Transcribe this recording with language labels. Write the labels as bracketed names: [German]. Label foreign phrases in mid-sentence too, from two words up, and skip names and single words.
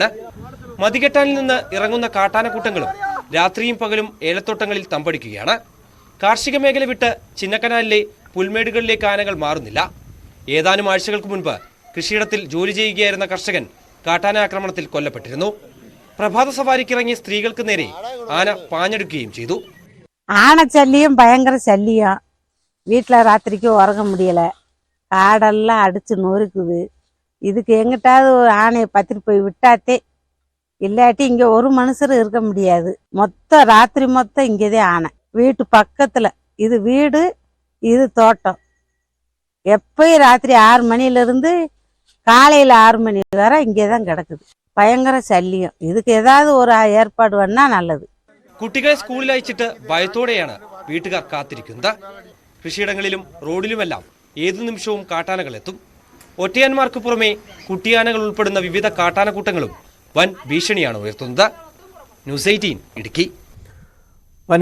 [Malayalam] മതികെട്ടാനിൽ നിന്ന് ഇറങ്ങുന്ന കാട്ടാനക്കൂട്ടങ്ങളും രാത്രിയും പകലും ഏലത്തോട്ടങ്ങളിൽ തമ്പടിക്കുകയാണ്. കാർഷിക മേഖല വിട്ട് ചിന്നക്കനാലിലെ പുൽമേടുകളിലേക്ക് ആനകൾ മാറുന്നില്ല. ഏതാനും ആഴ്ചകൾക്ക് മുൻപ് കൃഷിയിടത്തിൽ ജോലി ചെയ്യുകയായിരുന്ന കർഷകൻ കാട്ടാന ആക്രമണത്തിൽ കൊല്ലപ്പെട്ടിരുന്നു. പ്രഭാത സവാരിക്കിറങ്ങിയ സ്ത്രീകൾക്ക് നേരെ ആന പാഞ്ഞെടുക്കുകയും ചെയ്തു. [Tamil] ஆனச்சல்லியும் பயங்கர சல்லியம். வீட்டில் ராத்திரிக்கு உறங்க முடியலை. காடெல்லாம் அடித்து நொறுக்குது. இதுக்கு எங்கிட்டாவது ஆணையை பத்திட்டு போய் விட்டாத்தே, இல்லாட்டி இங்கே ஒரு மனுஷரும் இருக்க முடியாது. ராத்திரி மொத்தம் இங்கேதான் ஆனை. வீட்டு பக்கத்தில் இது வீடு, இது தோட்டம். எப்பயும் ராத்திரி 6 மணிலேருந்து காலையில் 6 மணி வரை இங்கே தான் கிடக்குது. பயங்கர சல்லியம். இதுக்கு ஏதாவது ஒரு ஏற்பாடு பண்ணால் நல்லது. [Malayalam] കുട്ടികളെ സ്കൂളിൽ അയച്ചിട്ട് ഭയത്തോടെയാണ് വീട്ടുകാർ കാത്തിരിക്കുന്നത്. കൃഷിയിടങ്ങളിലും റോഡിലുമെല്ലാം ഏതു നിമിഷവും കാട്ടാനകൾ എത്തും. ഒറ്റയാന്മാർക്ക് പുറമെ കുട്ടിയാനകൾ ഉൾപ്പെടുന്ന വിവിധ കാട്ടാനക്കൂട്ടങ്ങളും വൻ ഭീഷണിയാണ് ഉയർത്തുന്നത്. ന്യൂസ് 18 ഇടുക്കി.